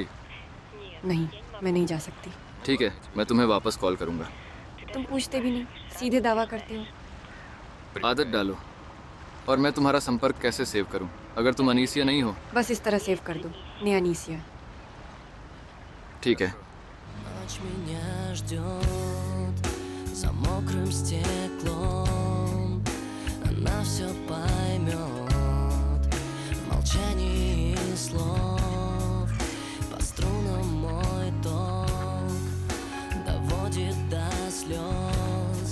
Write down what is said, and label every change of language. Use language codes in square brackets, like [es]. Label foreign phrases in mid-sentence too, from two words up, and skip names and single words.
[hi] नहीं, मैं नहीं जा सकती। ठीक है, मैं तुम्हें वापस कॉल करूँगा। तुम पूछते भी नहीं, सीधे दावा करते हो। आदत डालो। और मैं तुम्हारा संपर्क कैसे सेव करूं? अगर तुम अनीसिया नहीं हो। बस इस तरह सेव कर दो, ने अनीसिया। ठीक है। [ru] Ночь меня ждет за мокрым стеклом. Она все поймет в молчании слов. По струнам мой ток доводит до слез.